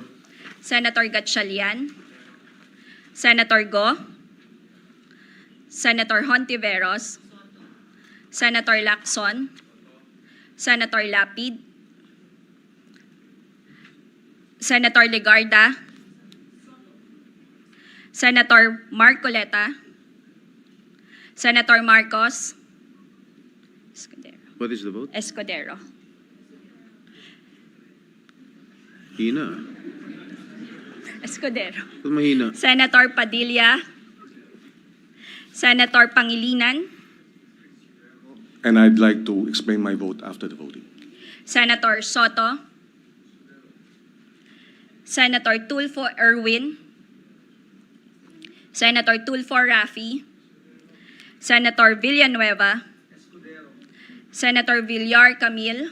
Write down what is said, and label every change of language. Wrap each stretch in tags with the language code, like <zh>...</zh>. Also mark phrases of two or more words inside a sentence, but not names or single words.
<en>Senator Gatchalian, Senator Go, Senator Hontiveros, Senator Lacson, Senator Lapid, Senator Legarda, Senator Marcoleta, Senator Marcos Escudero. What is the vote? Escudero.</en> <tl>Hina.</tl> <en>Escudero.</en> <tl>Ba't mahina?</tl> <en>Senator Padilla. Senator Pangilinan. And I'd like to explain my vote after the voting. Senator Soto. Senator Tulfo Erwin. Senator Tulfo Rafi. Senator Villanueva. Senator Villar Camille.</en>